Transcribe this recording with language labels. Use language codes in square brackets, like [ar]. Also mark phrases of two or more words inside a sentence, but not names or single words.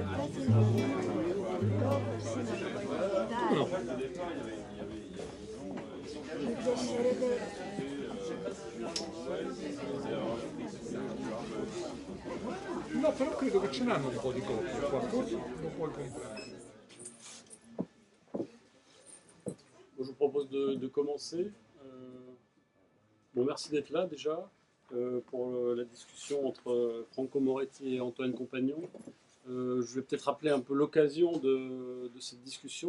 [it] No. Mi piacerebbe. No, però credo che ce n'hanno un po' di copie qua, forse lo puoi comprare. [fr] Je vous propose de commencer. Bon, merci d'être là déjà pour la discussion entre Franco Moretti et Antoine Compagnon. Je vais peut-être rappeler un peu l'occasion de cette discussion.